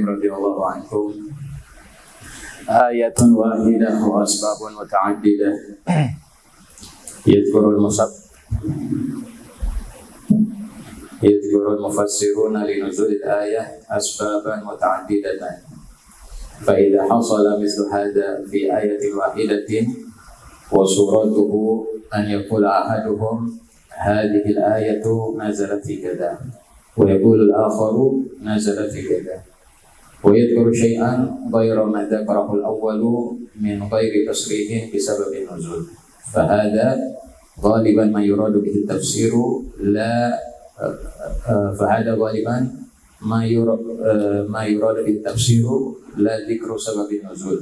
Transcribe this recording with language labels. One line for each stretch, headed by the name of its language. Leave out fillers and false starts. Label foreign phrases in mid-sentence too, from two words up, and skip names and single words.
Arabic: رضي الله عنكم. آية واحدة وأسباب متعددة. يذكر المفسرون لنزول الآية أسبابا متعددة. فإذا حصل مثل هذا في آية واحدة وصورته أن يقول أحدهم هذه الآية نزلت في كذا ويقول الآخر نزلت في كذا ويذكر شيئا غير ما ذكره الأول من غير تصريح بسبب النزول فهذا غالبا ما يراد به التفسير ما يراد به التفسير لا ذكر سبب النزول.